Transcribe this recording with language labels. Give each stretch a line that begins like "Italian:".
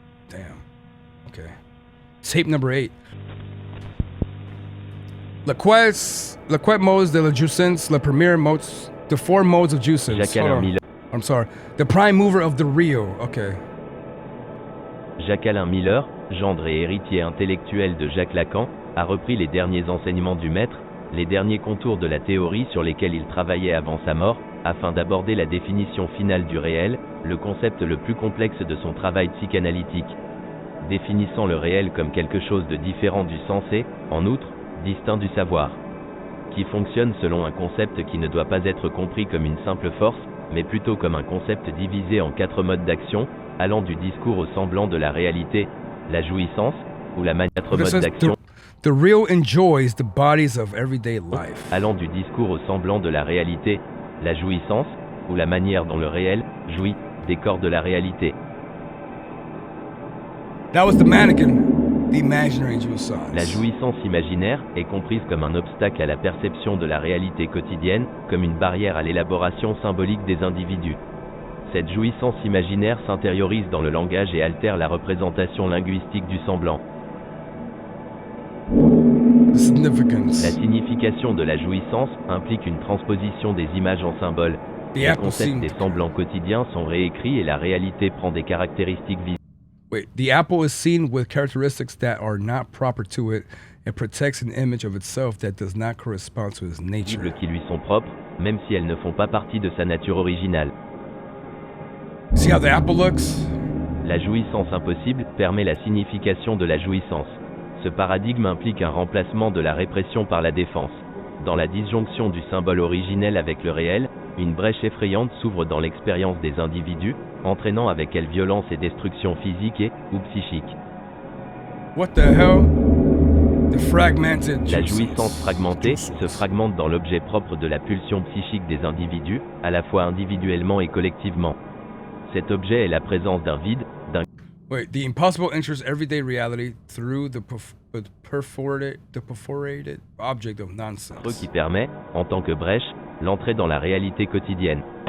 English: Damn. Okay. Tape number 8.
French: Laquette modes de la jouissance, la première modes,
English: the 4 modes of jouissance. I'm sorry. The prime mover of the real. Okay.
French: Jacques Alain Miller, gendre et héritier intellectuel de Jacques Lacan, a repris les derniers enseignements du maître, les derniers contours de la théorie sur lesquels il travaillait avant sa mort, afin d'aborder la définition finale du réel, le concept le plus complexe de son travail psychanalytique. Définissant le réel comme quelque chose de différent du sensé, en outre, distinct du savoir, qui fonctionne selon un concept qui ne doit pas être compris comme une simple force, mais plutôt comme un concept divisé en 4 modes d'action, allant du discours au semblant de la réalité, la jouissance, ou la manière mode d'action.
English: The real enjoys the bodies of everyday life.
French: Allant du discours au semblant de la réalité, la jouissance, ou la manière dont le réel jouit des corps de la réalité.
English: That was the mannequin, the imaginary jouissance.
French: La jouissance imaginaire est comprise comme un obstacle à la perception de la réalité quotidienne, comme une barrière à l'élaboration symbolique des individus. Cette jouissance imaginaire s'intériorise dans le langage et altère la représentation linguistique du semblant. La signification de la jouissance implique une transposition des images en symboles. Les concepts des semblants quotidiens sont réécrits et la réalité prend des caractéristiques visibles.
English: Wait, the apple is seen with characteristics that are not proper to it and protects an image of itself that does not correspond to its nature.
French: Qui lui sont propres, même si elles ne font pas partie de sa nature originale.
English: See how the apple looks?
French: La jouissance impossible permet la signification de la jouissance. Ce paradigme implique un remplacement de la répression par la défense. Dans la disjonction du symbole originel avec le réel, une brèche effrayante s'ouvre dans l'expérience des individus, entraînant avec elle violence et destruction physique ou psychique.
English: What the hell? The fragmented
French: La jouissance fragmentée se fragmente dans l'objet propre de la pulsion psychique des individus, à la fois individuellement et collectivement. Cet objet est la présence d'un vide, d'un...
English: Wait, the impossible enters everyday reality through the perforated object of nonsense.
French: Qui permet, en tant que brèche, l'entrée dans la réalité quotidienne.